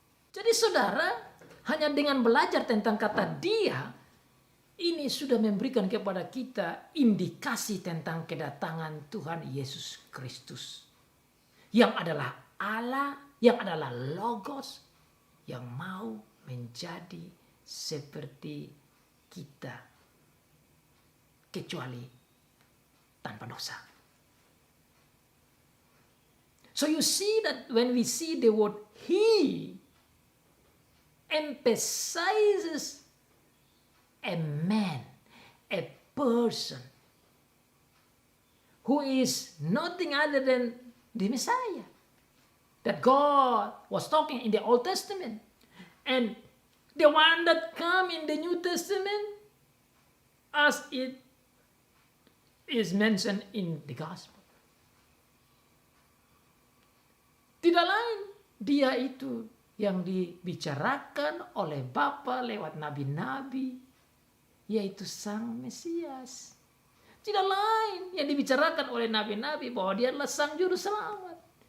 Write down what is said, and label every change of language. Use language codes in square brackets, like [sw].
[id] Jadi saudara, hanya dengan belajar tentang kata dia, ini sudah memberikan kepada kita indikasi tentang kedatangan Tuhan Yesus Kristus. Yang adalah Allah, yang adalah Logos, yang mau menjadi seperti kita, kecuali tanpa dosa. [en] So you see that when we see the word he emphasizes a man, a person who is nothing other than the Messiah that God was talking in the Old Testament, and the one that come in the New Testament as it is mentioned in the gospel. [id] Tidak lain, dia itu yang dibicarakan oleh Bapa lewat nabi-nabi, yaitu Sang Mesias. Tidak lain yang dibicarakan oleh nabi-nabi bahwa dia adalah Sang Juru Selamat.